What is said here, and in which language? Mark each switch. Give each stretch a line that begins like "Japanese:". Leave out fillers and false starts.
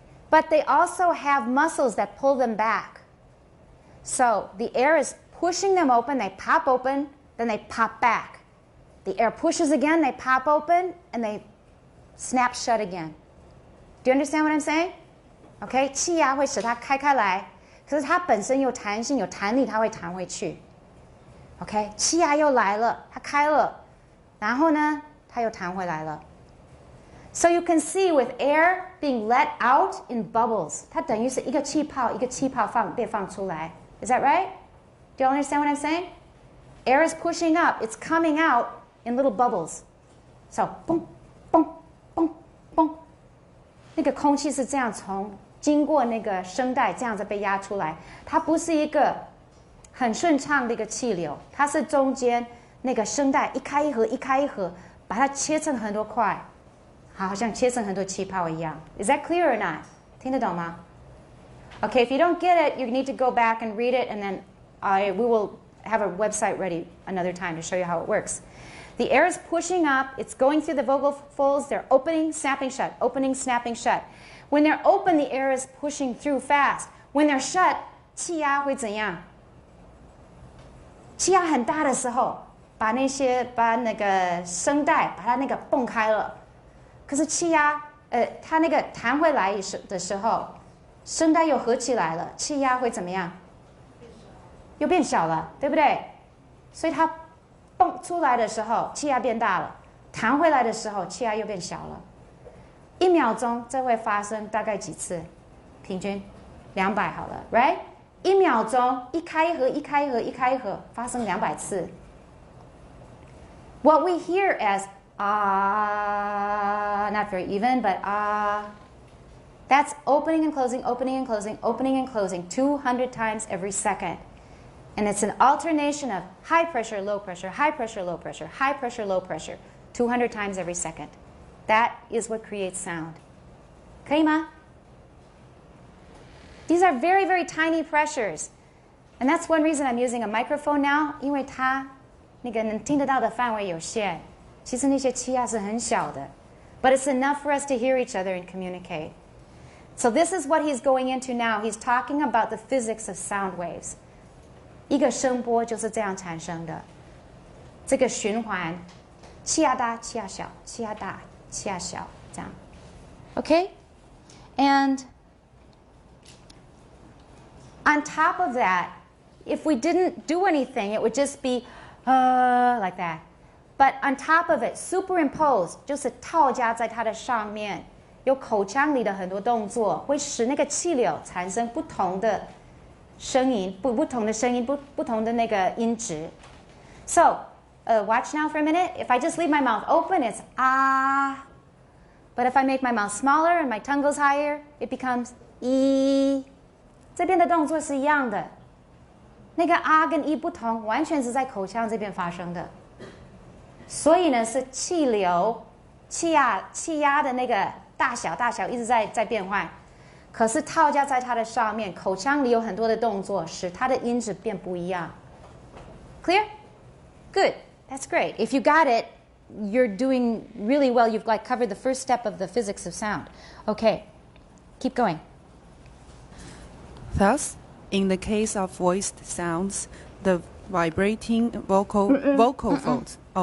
English: But they also have muscles that pull them back. So the air is pushing them open, they pop open, then they pop back. The air pushes again, they pop open, and they snap shut again. Do you understand what I'm saying?
Chinese: Okay, 气压会使它开开来，可是它本身有弹性、有弹力，它会弹回去。 OK， 气压又来了，它开了，然后呢，它又弹回来了。
English: So you can see with air being let out in bubbles,
Chinese: 它等于是一个气泡被放出来。
English: Is that right? Do you understand what I'm saying? Air is pushing up. It's coming out in little bubbles.
Chinese: So, 嘣嘣嘣嘣，那个空气是这样经过那个声带这样子被压出来。它不是一个很顺畅的一个气流，它是中间那个声带一开一合，一开一合，把它切成很多块。好像切成很多气泡一样。
English: Is that clear or not?
Chinese: 听得懂吗?
English: Okay, if you don't get it, you need to go back and read it, and then we will have a website ready another time to show you how it works. The air is pushing up. It's going through the vocal folds. They're opening, snapping shut, opening, snapping shut. When they're open, the air is pushing through fast. When they're shut,
Chinese: 气压会怎样？气压很大的时候，把那个声带把它那个蹦开了。可是气压，它那个弹回来的时候，声带又合起来了，气压会怎么样？又变小了，对不对？所以它蹦出来的时候，气压变大了；弹回来的时候，气压又变小了。 1秒钟这会发生大概几次？平均200好了 ，
English: right？
Chinese: 1秒钟一开一合，一开一合，一开一合，发生200次。
English: What we hear as ah, not very even, but ah, That's opening and closing, opening and closing, opening and closing 200 times every second. And it's an alternation of high pressure, low pressure, high pressure, low pressure, high pressure, low pressure, 200 times every second. That is what creates sound.
Chinese: 可以吗?
English: These are very, very tiny pressures. And that's one reason I'm using a microphone now,
Chinese: 因为它那个能听得到的范围有限。其实那些气压是很小的。
English: But it's enough for us to hear each other and communicate. So this is what he's going into now. He's talking about the physics of sound waves.
Chinese: 一个声波就是这样产生的。这个循环，气压大，气压小，气压大，气压小，这样。
English: Okay? And on top of that, if we didn't do anything, it would just be like that. But on top of it, superimpose
Chinese: 就是套加在它的上面，有口腔里的很多动作，会使那个气流产生不同的声音，不同的声音，不同的那个音值。
English: So, watch now for a minute. If I just leave my mouth open, it's ah. But if I make my mouth smaller and my tongue goes higher, it becomes e.
Chinese: 这边的动作是一样的。那个啊跟 e 不同，完全是在口腔这边发生的。所以呢，是气流、气压的那个大小一直在变换。可是套加在它的上面，口腔里有很多的动作，使它的音质变不一样。
English: Clear? Good. That's great. If you got it, you're doing really well. You've like covered the first step of the physics of sound. Okay. Keep going. Thus, in the case of voiced sounds, the vibrating vocal folds.